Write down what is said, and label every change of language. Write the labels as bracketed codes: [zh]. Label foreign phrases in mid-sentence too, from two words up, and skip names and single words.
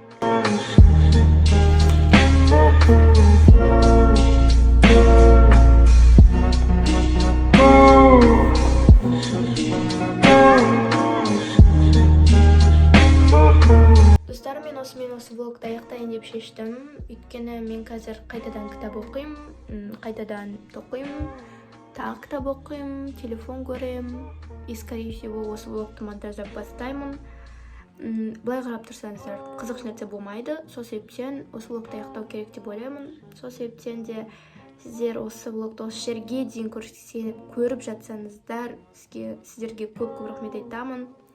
[kk] Достар, мен осы влогты аяқтайын деп шештім, өйткені мен қазір қайтадан кітап оқимын, қайтадан тоқимын, тағы кітап оқимын, телефон көремін, [ru] и скорее всего [kk] осы влогты монтаждап бастаймын. Былай қарап тұрсаңыздар, қызық нәрсе болмайды, сол себептен осы влогты аяқтау керек деп ойлаймын. Сол себептен де сіздер осы влогты осы жерге дейін көріп жатсаңыздар, сіздерге көп рахмет айтамын.